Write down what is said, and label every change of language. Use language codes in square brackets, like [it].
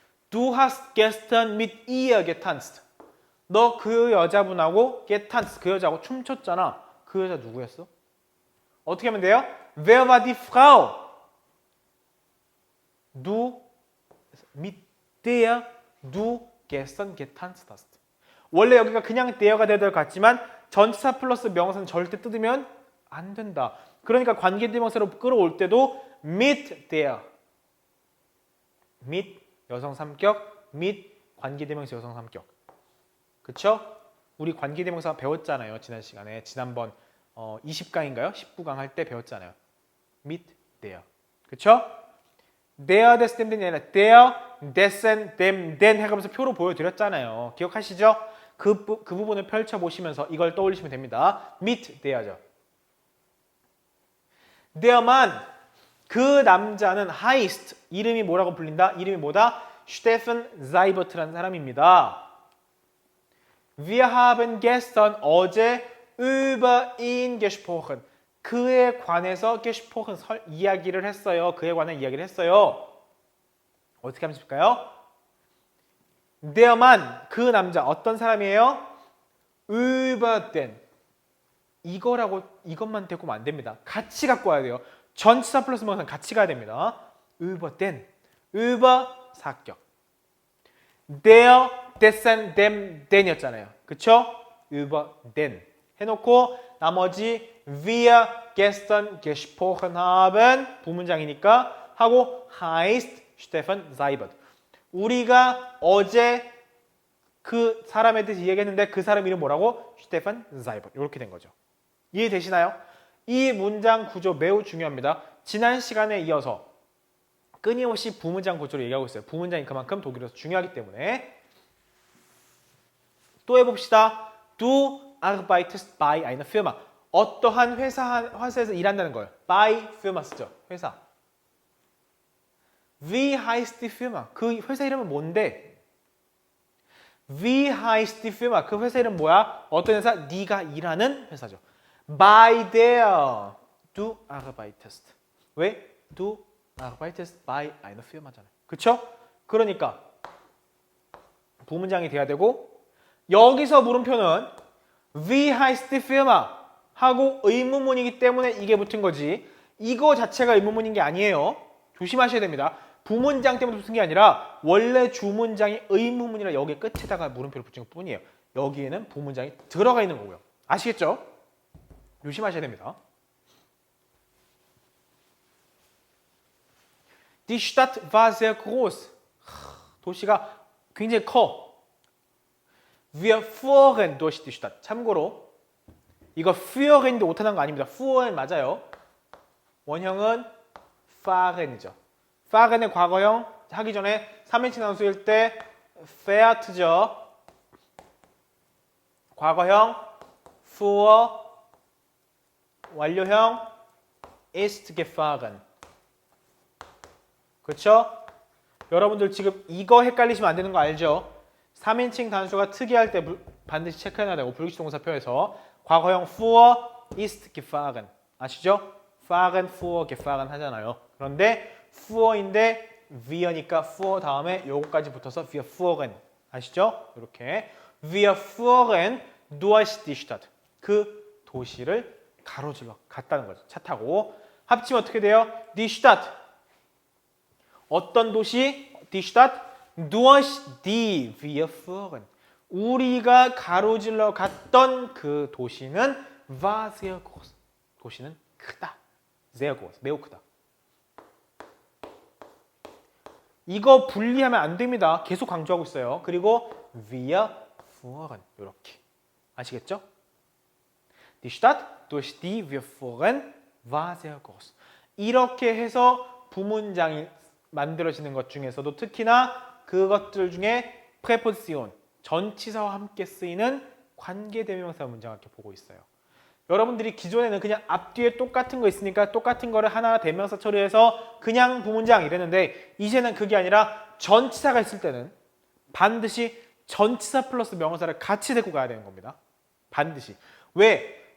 [de] Du hast gestern mit ihr getanzt. [ko] 너 그 여자분하고 getanzt, 그 여자하고 춤췄잖아. 그 여자 누구였어? 어떻게 하면 돼요? [de] Wer war die Frau? Du mit der du gestern getanzt hast. [ko] 원래 여기가 그냥 there가 되어야 될 것 같지만 전치사 플러스 명사는 절대 뜯으면 안 된다. 그러니까 관계대명사로 끌어올 때도 mit der, mit 여성 3격, mit 관계대명사 여성 3격. 그쵸? 우리 관계대명사 배웠잖아요. 지난 시간에. 지난번 20강인가요? 19강 할 때 배웠잖아요. mit der. 그쵸? der, des, dem이 아니라 der, dessen, dem, den 해가면서 표로 보여드렸잖아요. 기억하시죠? 그 부분을 펼쳐보시면서 이걸 떠올리시면 됩니다. mit there죠. Der Mann, 그 남자는 heißt, 이름이 뭐라고 불린다? 이름이 뭐다? Steffen Seibert라는 사람입니다. [de] Wir haben gestern, [ko] 어제 [de] über ihn gesprochen. [ko] 그에 관해서 gesprochen, 이야기를 했어요. 그에 관한 이야기를 했어요. 어떻게 하면 좋을까요? Der Mann, 그 남자, 어떤 사람이에요? [de] über den. [ko] 이것만 데리고 오면 안 됩니다. 같이 갖고 와야 돼요. 전치사 플러스 명사는 같이 가야 됩니다. über den, über 사격. der, dessen, dem, den이었잖아요. 그쵸? [de] über den [ko] 해놓고 나머지 [de] wir gestern gesprochen haben [ko] 부문장이니까 하고 [de] heißt Steffen Seibert. [ko] 우리가 어제 그 사람에 대해서 얘기했는데 그 사람 이름 뭐라고? Steffen Seibert. 이렇게 된 거죠. 이해되시나요? 이 문장 구조 매우 중요합니다. 지난 시간에 이어서 끊임없이 부문장 구조를 얘기하고 있어요. 부문장이 그만큼 독일어에서 중요하기 때문에. 또 해봅시다. [de] Du arbeitest bei einer Firma. [ko] 어떠한 회사에서 일한다는 거예요. Bei Firma 쓰죠. 회사. [de] Wie heißt die Firma? [ko] 그 회사 이름은 뭔데? [de] Wie heißt die Firma? [ko] 그 회사 이름 뭐야? 어떤 회사? 네가 일하는 회사죠. [de] Bei der du arbeitest. [ko] 왜? [de] Du arbeitest bei einer Firma잖아요. [ko] 그쵸? 그러니까 부문장이 돼야 되고 여기서 물음표는 [de] Wie heißt die Firma? [ko] 하고 의문문이기 때문에 이게 붙은 거지. 이거 자체가 의문문인 게 아니에요. 조심하셔야 됩니다. 부문장 때문에 붙은 게 아니라 원래 주문장이 의문문이라 여기 끝에다가 물음표를 붙인 것 뿐이에요. 여기에는 부문장이 들어가 있는 거고요. 아시겠죠? 조심하셔야 됩니다. [de] Die Stadt war sehr groß. [ko] 도시가 굉장히 커. [de] Wir fuhren durch die Stadt. [ko] 참고로 이거 führen인데 오타난 거 아닙니다. fuhren 맞아요. 원형은 fahren이죠. fahren의 과거형 하기 전에 3인칭 단수일 때 fährt죠. 과거형 fuhr, 완료형 ist gefahren. 그렇죠? 여러분들 지금 이거 헷갈리시면 안 되는 거 알죠? 3인칭 단수가 특이할 때 반드시 체크해놔야 되고 불규칙동사 표에서 과거형 fuhr ist gefahren. 아시죠? fahren, fuhr, gefahren 하잖아요. 그런데 fuhr인데 wir니까 fuhr 다음에 요거까지 붙어서 wir fuhren. 아시죠? [de] 이렇게 wir fuhren durch die Stadt. [ko] 그 도시를 가로질러 갔다는 거죠. 차 타고 합치면 어떻게 돼요? [de] Die Stadt. [ko] 어떤 도시? [de] Die Stadt durch die wir fuhren. [ko] 우리가 가로질러 갔던 그 도시는 [de] war sehr groß. [ko] 도시는 크다. sehr groß. 매우 크다. 이거 분리하면 안 됩니다. 계속 강조하고 있어요. [de] 그리고 wir fuhren. [ko] 이렇게. 아시겠죠? [de] Die Stadt durch die wir fuhren war sehr groß. [ko] 이렇게 해서 부문장이 만들어지는 것 중에서도 특히나 그것들 중에 preposition, 전치사와 함께 쓰이는 관계대명사 문장을 이렇게 보고 있어요. 여러분들이 기존에는 그냥 앞뒤에 똑같은 거 있으니까 똑같은 거를 하나 대명사 처리해서 그냥 부문장 이랬는데 이제는 그게 아니라 전치사가 있을 때는 반드시 전치사 플러스 명사를 같이 데리고 가야 되는 겁니다. 반드시. 왜?